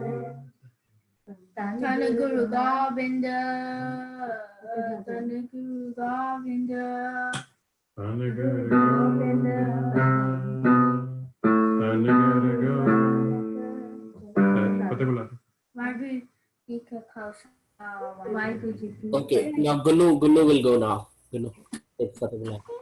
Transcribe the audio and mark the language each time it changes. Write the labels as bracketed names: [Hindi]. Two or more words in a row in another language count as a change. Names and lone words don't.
[Punjabi] ਧੰਨ ਗੁਰੂ ਗੋਬਿੰਦ ਧੰਨ ਗੁਰੂ ਗੋਬਿੰਦ ਧੰਨ ਗੁਰੂ ਗੋਬਿੰਦ ਧੰਨ ਗੁਰੂ ਗੋਬਿੰਦ ਫਤਿਹ ਬੁਲਾ ਵਾਹਿਗੁਰੂ ਜੀ ਕਾ ਖਾਲਸਾ ਵਾਹਿਗੁਰੂ ਜੀ ਕੀ [English] Okay, now Gunu will go now. Gunu, take Fatehullah.